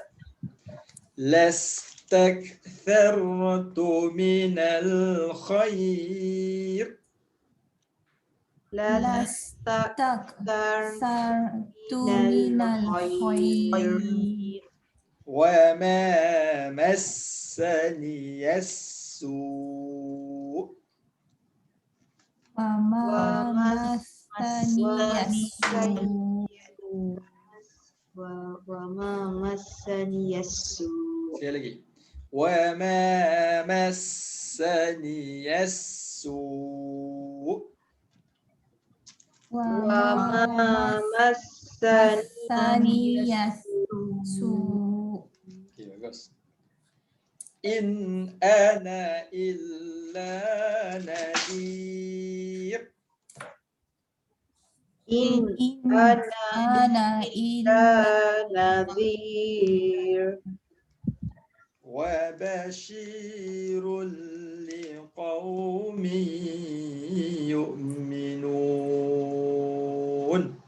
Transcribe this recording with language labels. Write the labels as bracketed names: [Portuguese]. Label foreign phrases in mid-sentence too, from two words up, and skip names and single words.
[Arabic] لاستكثرت من الخير. لاستكثرت من الخير. وما مسني السوء'. وما مسني السوء'. وما مسني السوء'. [Malay] Sekali lagi. [Arabic] وما مسني السوء'. Wa ما مسني as-su'. [Malay] Okey, bagus. [Arabic] إن أنا إلا نذير إن إن أنا أنا إلا نذير وبشير لقوم يؤمنون